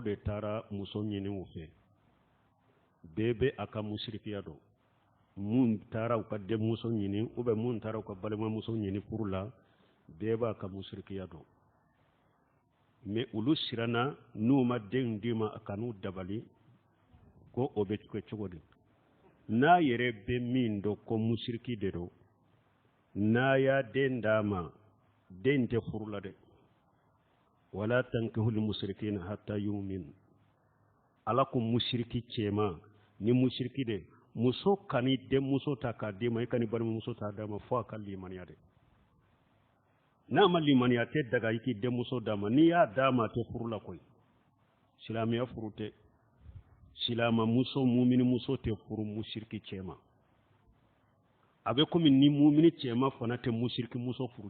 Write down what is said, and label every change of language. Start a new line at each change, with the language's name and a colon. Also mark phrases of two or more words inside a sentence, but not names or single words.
Bambara: de taara muso ɲini u fɛ bɛɛ bɛ a ka musirikiya dɔn mun taara u ka denmuso ɲini
French: ou bien
Bambara: mun taara u ka balimamuso ɲini furu la bɛɛ b'a ka musirikiya dɔn mais olu siranna n'u ma den d'i ma a kan'u dabali ko o bɛ kɛ cogo di n'a yɛrɛ bɛ min dɔn ko musiriki de don n'a y'a den d'a ma den tɛ furu la dɛ
Arabic: ولا تنكحوا المشركين حتى يؤمنوا
Bambara: ala ko musiriki cɛma ni musiriki de muso kani denmuso ta k'a d'i ma i kani balimamuso ta d'a ma fo a ka limaniya de n'a ma limaniya tɛ daga i k'i denmuso d'a ma n'i y'a d'a ma a tɛ furu la koyi silamɛya furu tɛ silamɛmuso muminimuso tɛ furu musiriki cɛma a bɛ komi ni mumini cɛma fana tɛ musiriki muso furu